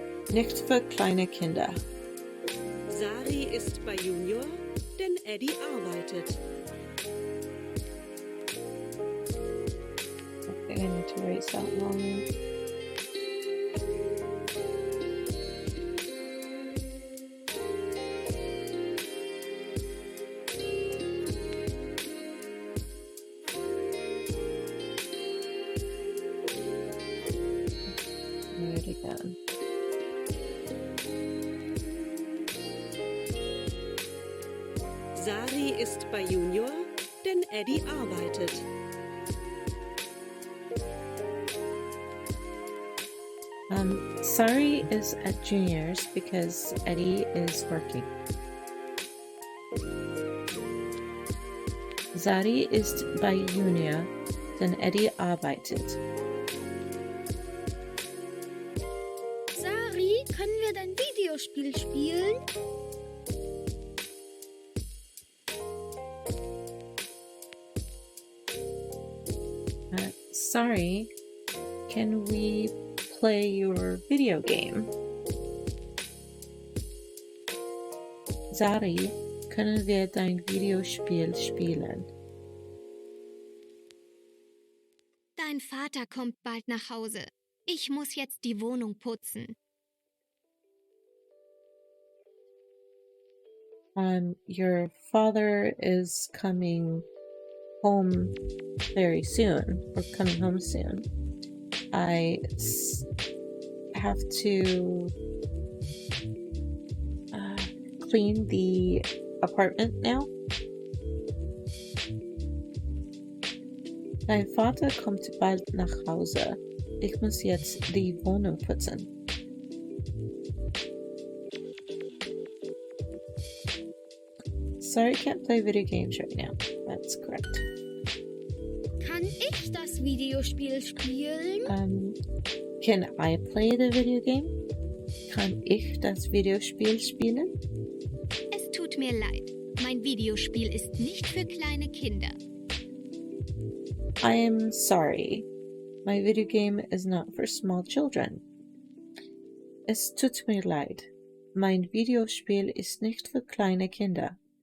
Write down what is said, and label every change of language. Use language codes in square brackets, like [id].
[de] Nicht für kleine Kinder. Sari ist bei Junior, denn Eddie arbeitet. [en] I think I need to raise that volume. Again. [de] Sari ist bei Junior, denn Eddie arbeitet. [en] Sari is at juniors because Eddie is working. [de] Sari ist bei Junior, denn Eddie arbeitet. Sari, können wir dein Videospiel spielen? [en] Sorry, can we play your video game? [de] Sorry, können wir dein Videospiel spielen? Dein Vater kommt bald nach Hause. Ich muss jetzt die Wohnung putzen. [en] Your father is coming home very soon, or coming home soon. I have to clean the apartment now. [de] Dein Vater kommt bald nach Hause. Ich muss jetzt die Wohnung putzen. [en] Sorry, can't play video games right now. That's correct. [de] Kann ich das Videospiel spielen? [en] Can I play the video game? [de] Kann ich das Videospiel spielen? Es tut mir leid. Mein Videospiel ist nicht für kleine Kinder. [en] I am sorry. My video game is not for small children. [de] Es tut mir leid. Mein Videospiel ist nicht für kleine Kinder.